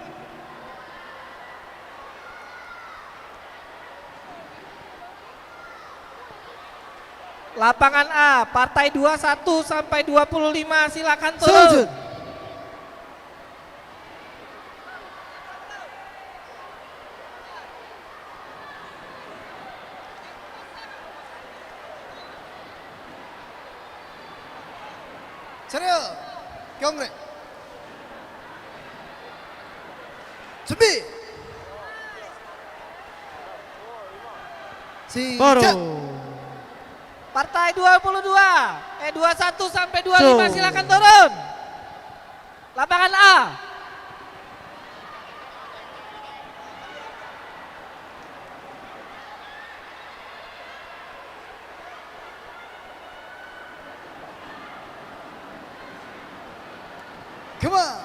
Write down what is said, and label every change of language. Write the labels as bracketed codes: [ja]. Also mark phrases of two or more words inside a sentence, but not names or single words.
[id] Lapangan A, partai 21 sampai 25 silakan Selanjut. turun. [ko] 차렷 경례 준비 바로 시작 [id] Partai 21 sampai 25 So. silakan turun. Lapangan A. [ko] 그만